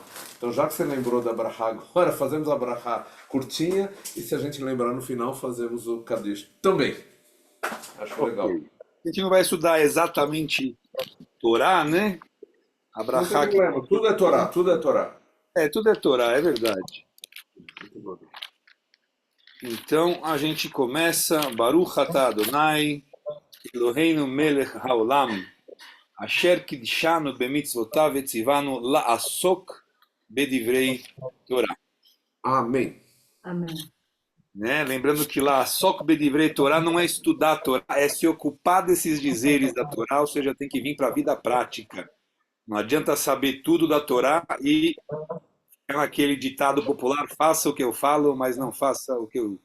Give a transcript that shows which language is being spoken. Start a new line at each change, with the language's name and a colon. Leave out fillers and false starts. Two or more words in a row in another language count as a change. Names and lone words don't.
Portuguese: Então, já que você lembrou da Brahá agora, fazemos a Brahá curtinha, e se a gente lembrar no final, fazemos o Kadish também. Acho legal. A gente não vai estudar exatamente Torá, né? A Não tem Brahá que... problema, tudo é Torá, tudo é Torá. tudo é Torá, é verdade. Então a gente começa
Hebrew: ברוך אתה אדוני אלוהינו מלך העולם אשר קדשנו במצוותיו וציוונו לעסוק בדברי תורה.
Portuguese: Amém. Amém. Né? Lembrando que lá,
Hebrew: סוק בדברי תורה
Portuguese: não é estudar a Torá, é se ocupar desses dizeres da Torá, ou seja, tem que vir para a vida prática. Não adianta saber tudo da Torá e é aquele ditado popular, faça o que eu falo, mas não faça o que eu...